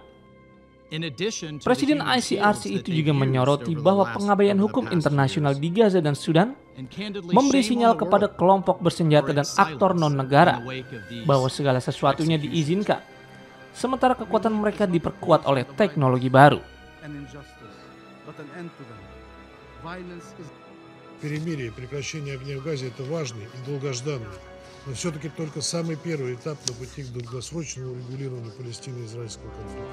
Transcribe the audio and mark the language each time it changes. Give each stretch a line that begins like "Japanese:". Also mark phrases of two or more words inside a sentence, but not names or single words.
Indonesian: Presiden ICRC itu juga menyoroti bahwa pengabaian hukum internasional di Gaza dan Sudan memberi sinyal kepada kelompok bersenjata dan aktor non-negara bahwa segala sesuatunya diizinkan, sementara kekuatan mereka diperkuat oleh teknologi baru.
Russian: Перемирие и прекращение огня в Газе – это важный и долгожданный, но все-таки только самый первый этап на пути к долгосрочному урегулированию Палестино-израильского конфликта.